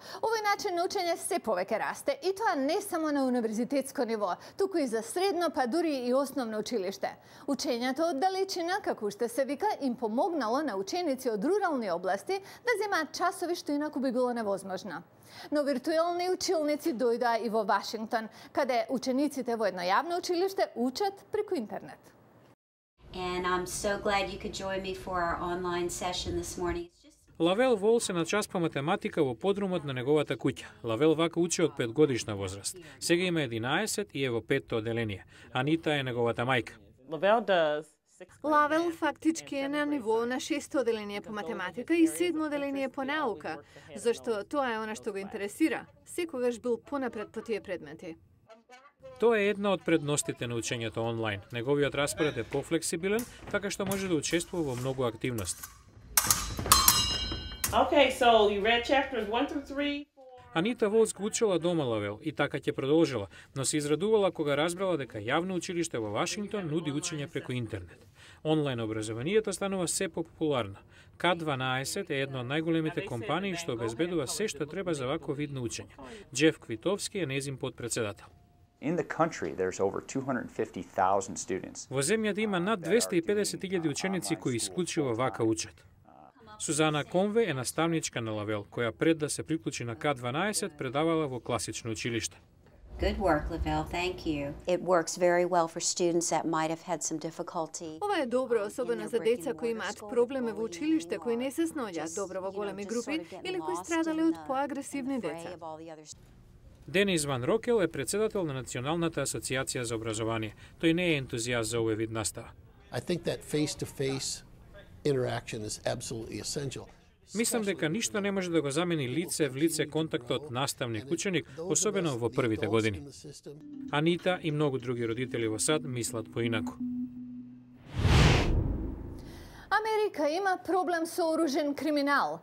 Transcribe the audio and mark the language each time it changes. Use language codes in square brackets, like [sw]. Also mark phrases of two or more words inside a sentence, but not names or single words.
[mk] Овој начин на учење се повеќе расте и тоа не само на универзитетско ниво, туку и за средно, па дури и основно училиште. Учењето од далечина, како уште се вика, им помогнало на ученици од рурални области да земаат часови што инаку би било невозможно. Но виртуелни училници дојдоа и во Вашингтон, каде учениците во едно јавно училиште учат преку интернет. [en] And I'm so glad you could join me for our online session this morning. [mk] Лавел Волс е на час по математика во подрумот на неговата куќа. Лавел вака учи од 5-годишна возраст. Сега има 11 и е во 5-то оделение. Анита е неговата мајка. Лавел фактички е на ниво на 6-то оделение по математика и 7-то оделение по наука, зашто тоа е она што го интересира. Секогаш бил понапред по тие предмети. Тоа е една од предностите на учењето онлайн. Неговиот распоред е пофлексибилен, така што може да учествува во многу активности. [en] Okay, so you read chapters 1 through 3. [mk] Анита Волс го учела дома Лавел и така ќе продолжила, но се израдувала кога разбрала дека јавно училиште во Вашингтон нуди учење преку интернет. Онлайн образованието станува се популарно. К12 е една од најголемите компании што обезбедува се што треба за вакво видно учење. Джеф Квитовски е нејзин подпредседател. [en] In the country, there's over 250,000 students. [mk] Во земјата има над 250.000 ученици кои исклучиво вака учат. Сузана Конве е наставничка на Лавел, која пред да се приклучи на К12 предавала во класично училиште. [en] Good work, Lavelle. Thank you. It works very well for students that might have had some difficulty. [mk] Ова е добро, особено за деца кои имаат проблеми во училиште, кои не се сноѓаат добро во големи групи или кои страдале од поагресивни деца. Денис Ван Рокел е председател на Националната асоциација за образование. Тој не е ентузијаст за овој вид настава. [en] I think that face-to-face interaction is absolutely essential. [mk] Мислам дека ништо не може да го замени лице в лице контактот наставник-ученик, особено во првите години. Анита и многу други родители во САД мислат поинаку. Америка има проблем со оружен криминал.